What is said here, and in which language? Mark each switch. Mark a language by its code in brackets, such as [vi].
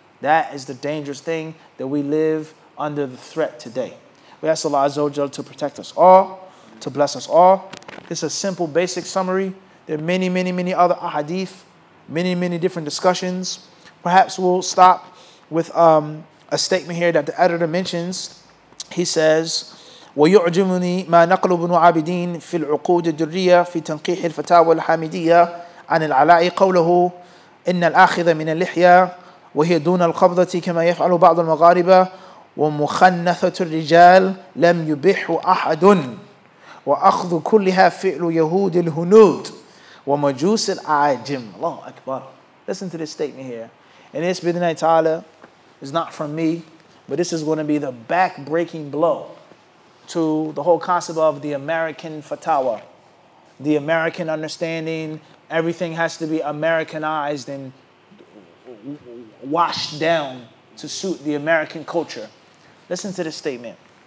[en] That is the dangerous thing that we live under the threat today. We ask Allah Azza wa Jal to protect us all, to bless us all. This is a simple, basic summary. There are many, many, many other ahadith, many, many different discussions. Perhaps we'll stop with a statement here that the editor mentions. He says, [ar] ويعجبني ما نقل ابن عابدين في العقود الدرية في تنقيح الفتاوى الحامدية عن العلاء قوله إن الآخذ من اللحية وهي دون القبضة كما يفعل بعض المغاربة ومخنثة الرجال لم يبح أحد وأخذ كلها فعل يهود الهنود ومجوس الأعاجم. الله Akbar. [en] Listen to this statement here. And this, bid'nai ta'ala, is not from me, but this is going to be the back-breaking blow to the whole concept of the American fatwa, the American understanding. Everything has to be Americanized and washed down to suit the American culture. Listen to this statement.